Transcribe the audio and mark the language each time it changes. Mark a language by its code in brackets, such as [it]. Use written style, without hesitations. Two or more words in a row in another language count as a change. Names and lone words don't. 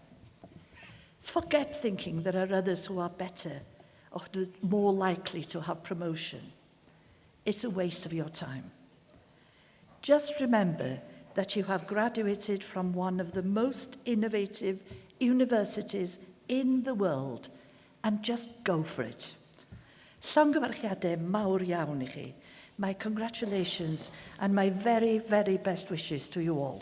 [en] Forget thinking there are others who are better or more likely to have promotion. It's a waste of your time. Just remember that you have graduated from one of the most innovative universities in the world, and just go for it. [cy] Llongyfarchiadau mawr iawn I chi. [en] My congratulations and my very, very best wishes to you all.